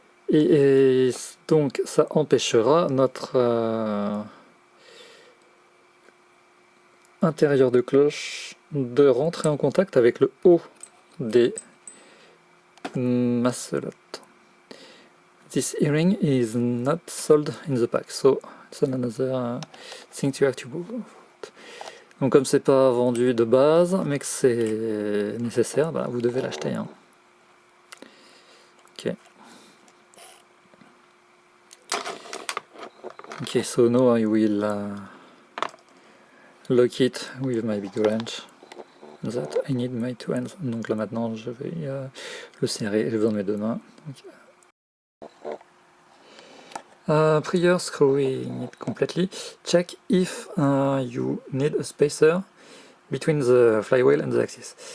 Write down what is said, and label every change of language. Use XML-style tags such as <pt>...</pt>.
<fr>Et donc ça empêchera notre intérieur de cloche de rentrer en contact avec le haut des masselottes.</fr> <en>This earring is not sold in the pack, so it's another thing you have to do.</en> <fr>Donc comme c'est pas vendu de base, mais que c'est nécessaire, bah, vous devez l'acheter. Hein.</fr> <en>Ok. Okay, so now I will lock it with my big wrench. That I need my 2 hands.</en> <fr>Donc là maintenant je vais le serrer, j'ai besoin de mes 2 mains.</fr> <en>Prior screwing it completely. Check if you need a spacer between the flywheel and the axis.</en>